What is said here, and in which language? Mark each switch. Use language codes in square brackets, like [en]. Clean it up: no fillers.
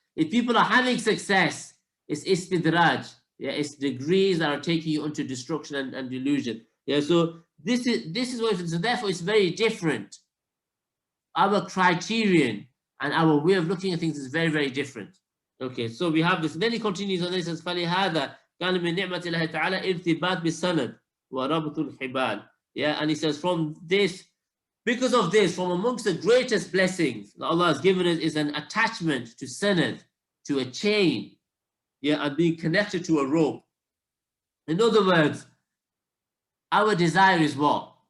[en] If people are having success, it's istidraj. Yeah, it's degrees that are taking you into destruction and delusion. Yeah, so this is what it is. So therefore, it's very different. Our criterion and our way of looking at things is very, very different. Okay, so we have this. Then he continues on this and says, [ar] فَلِهَذَا كَانَ مِنْ نِعْمَةِ اللَّهِ تَعَالَى إِرْتِبَاطْ بِالسَّنَدِ وَرَبْطُ الْحِبَالِ. [en] Yeah, and he says, from this, because of this, from amongst the greatest blessings that Allah has given us is an attachment to sanad, to a chain, yeah, and being connected to a rope. In other words, our desire is what?